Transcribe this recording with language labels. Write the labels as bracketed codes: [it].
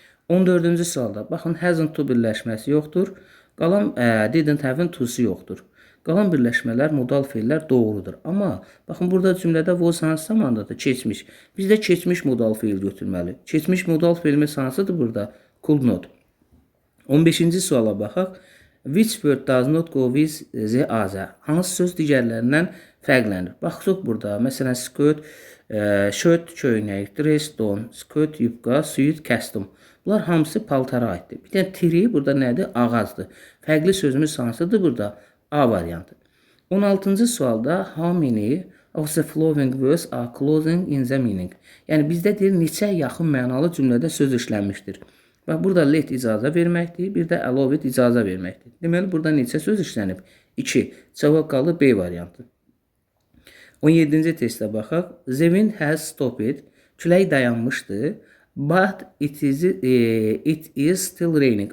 [az] 14-cü sualda baxın, hasn't to birləşməsi yoxdur. Qalan didn't have-in to-su yoxdur. Qalan birləşmələr, modal feillər doğrudur. Amma baxın, burada cümlədə was hansı zamandadır? Keçmiş. Biz də keçmiş modal feil götürməli. Keçmiş modal feilimiz hansıdır burada? [en] Could not. [az] 15-ci suala baxaq. [en] Which word does not go with the other? [az] Hansı söz digərlərindən fərqlənir? Baxsaq burada. Məsələn, skirt, shirt, köynək, dress, don, skirt, yubqa, suit, costume. Bunlar hamısı paltara aiddir. Bir də tree burada nədir? Ağacdır. Fərqli sözümüz hansıdır burada? A variantı. 16-cı sualda [en] how many of the following words are closing in the meaning? [az] Yəni bizdə deyir neçə yaxın mənalı cümlədə söz işlənmişdir. Və burada let icazə verməkdir, bir də allow it icazə verməkdir. Deməli burada neçə söz işlənib? 2. Cavab qalır B variantı. 17-ci testə baxaq. [en] The wind has stopped. [az] Külək dayanmışdı. [en] But it is still raining.